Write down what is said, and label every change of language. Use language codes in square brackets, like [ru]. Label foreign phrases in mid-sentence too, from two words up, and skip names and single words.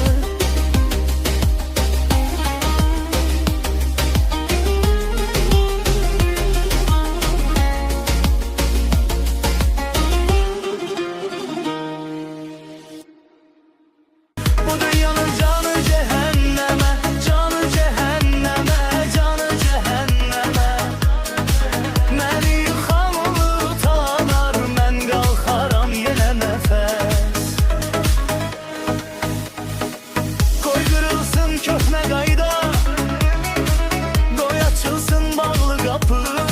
[tr] Bu dünyanın canı cehenneme, canı cehenneme, canı cehenneme. [az] Məni yıxan utanar, mən qalxaram yenə nəfəs. Qoy qırılsın köhnə qayda, qoy açılsın bağlı qapı.